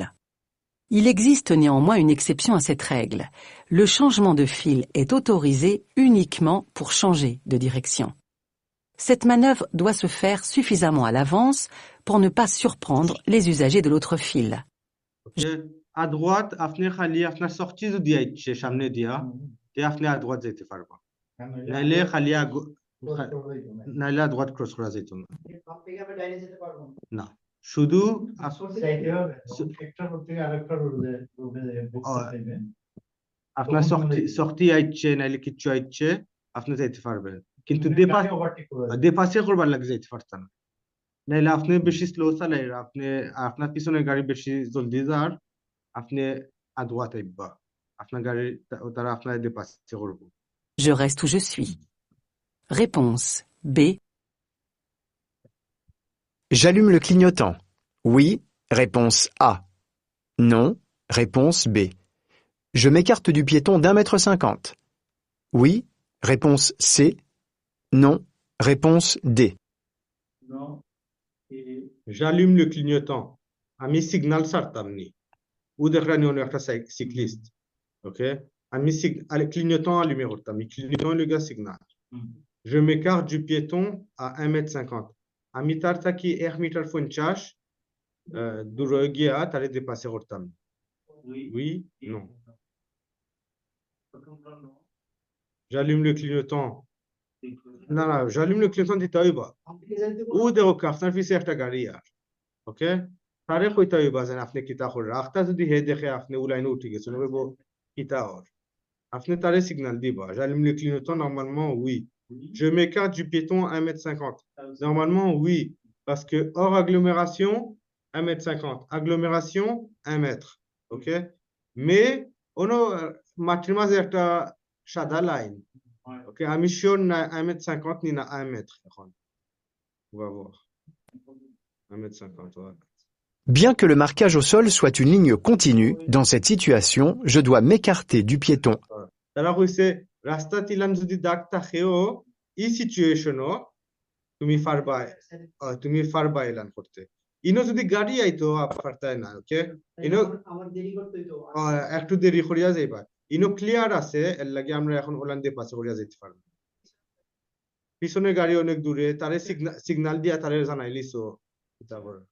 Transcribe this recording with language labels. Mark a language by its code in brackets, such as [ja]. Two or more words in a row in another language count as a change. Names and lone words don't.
[fr] Il existe néanmoins une exception à cette règle. Le changement de fil est autorisé uniquement pour changer de direction. Cette manœuvre doit se faire suffisamment à l'avance pour ne pas surprendre les usagers de l'autre fil. À droite, [syl] আপনি খালি আপনার sorti যদি আইছে সামনে দিয়া তে আপনি [fr] à droite [syl] যেতে পারবা নাইলে খালি নাইলে [fr] à droite [syl] ক্রস করা যেত না না শুধু আপনার sorti আইছে নাইলে কিছু আইছে আপনি যেতে পারবেন কিন্তু dépassé করবার লাগে যেতে পারতেন না নাইলে আপনি বেশি স্লো চালাইরা আপনি আপনার পিছনের গাড়ি বেশি জলদি যার আপনি [fr] à droite [syl] আইবা আপনার গাড়ি তারা আপনার dépassé করব [fr] Je reste où je suis. Réponse B. J'allume le clignotant. Oui. Réponse A. Non. Réponse B. Je m'écarte du piéton d'1,50 m. Oui. Réponse C. Non. Réponse D. J'allume le clignotant. [syl] আমি সিগন্যাল ছাড়তাম নি উদাহরণ হলো একটা সাইক্লিস্ট ওকে আমি [fr] clignotant allumé [syl] করতাম [fr] clignotant le gars signal je m'écarte du piéton à 1,50 m [syl] আমি তার থেকে 1,50 m দূরে গিয়া তারে dépassé করতাম [fr] Oui, non. J'allume le clignotant. [syl] না না [fr] j'allume le clignotant [syl] দিতে হইবা ও দেখো আপনার পিছে একটা গাড়ি আর ওকে তারে কইতে হইবা যে আপনি কিতা করে আখতা যদি হে দেখে আপনি উলাইনে উঠে গেছেন বলবো কিতা আর আপনি তারে সিগন্যাল দিবা [fr] j'allume le clignotant normalement oui je m'écarte du piéton à 1,50 m normalement oui parce que hors agglomération 1,50 m agglomération 1 mètre ok mais ono [syl] মাটির মাঝে একটা সাদা লাইন [fr] Ok, [syl] আমি শিওর না [fr] 1,50 m ni na 1 mètre এখন on va voir 1,50 m ouais. Bien que le marquage au sol soit une ligne continue, dans cette situation, je dois m'écarter du piéton. [syl] তারা কইছে রাস্তা তিলাম যদি দাগ থাকেও এই সিচুয়েশনও তুমি ফারবা এলান করতে ইনো যদি গাড়ি আইতো পারতাই না ওকে ইনো আমার দেরি করতে হইতো একটু দেরি করিয়া যাইবা ইনো ক্লিয়ার আছে এর লাগি আমরা এখন ওলান দিয়ে পাস করিয়া যাইতে পারবো পিছনে গাড়ি অনেক দূরে তারে সিগন্যাল দিয়া তারে জানাইলিছো তারপর